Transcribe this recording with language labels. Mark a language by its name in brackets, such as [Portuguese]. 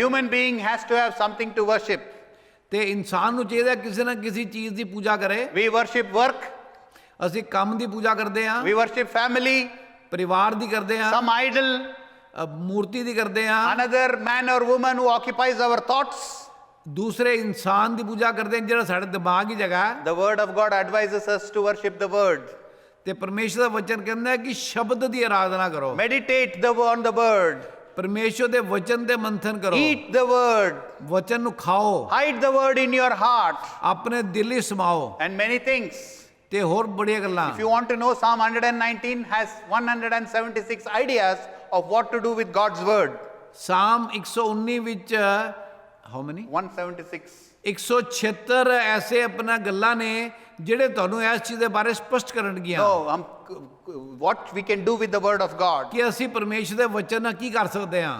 [English] human being has to have something to worship. [Punjabi] ਤੇ ਇਨਸਾਨ ਨੂੰ ਚਾਹੀਦਾ ਕਿਸੇ ਨਾ ਕਿਸੇ ਚੀਜ਼ ਦੀ ਪੂਜਾ ਕਰੇ। [English] We worship work, [Punjabi] ਅਸੀਂ ਕੰਮ ਦੀ ਪੂਜਾ ਕਰਦੇ ਹਾਂ, [English] we worship family, [Punjabi] ਪਰਿਵਾਰ ਦੀ ਕਰਦੇ ਹਾਂ, [English] some idol, [Punjabi] ਮੂਰਤੀ ਦੀ ਕਰਦੇ ਹਾਂ, [English] another man or woman who occupies our thoughts. [Punjabi] ਦੂਸਰੇ ਇਨਸਾਨ ਦੀ ਪੂਜਾ ਕਰਦੇ ਹਾਂ ਜਿਹੜਾ ਸਾਡੇ ਦਿਮਾਗ ਦੀ ਜਗ੍ਹਾ ਹੈ। [English] The word of God advises us to worship the word. [Punjabi] ਤੇ ਪਰਮੇਸ਼ਰ ਦਾ ਵਚਨ ਕਹਿੰਦਾ ਹੈ ਕਿ ਸ਼ਬਦ ਦੀ ਆਰਾਧਨਾ ਕਰੋ। [English] Meditate on the word. [Punjabi] ਪਰਮੇਸ਼ਰ ਦੇ ਵਚਨ ਤੇ ਮੰਥਨ ਕਰੋ। [English] Eat the word. [Punjabi] ਵਚਨ ਨੂੰ ਖਾਓ, [English] Hide the word in your heart. [Punjabi] ਆਪਣੇ ਦਿਲ ਵਿੱਚ ਸਮਾਓ [English] And many things. [Punjabi] ਤੇ ਹੋਰ ਬੜੀਆਂ ਗੱਲਾਂ। [English] If you want to know, Psalm 119 has 176 ideas of what to do with God's word. [Punjabi] ਸਾਮ 119 ਵਿੱਚ [English] How many 176. [Punjabi] 176 ਐਸੇ ਆਪਣਾ ਗੱਲਾਂ ਨੇ ਜਿਹੜੇ ਤੁਹਾਨੂੰ ਇਸ ਚੀਜ਼ ਦੇ ਬਾਰੇ ਸਪਸ਼ਟ ਕਰਨਗੀਆਂ [English] No, what we can do with the word of God. [Punjabi] ਕਿ ਅਸੀਂ ਪਰਮੇਸ਼ਰ ਦੇ ਵਚਨ ਨਾਲ ਕੀ ਕਰ ਸਕਦੇ ਹਾਂ।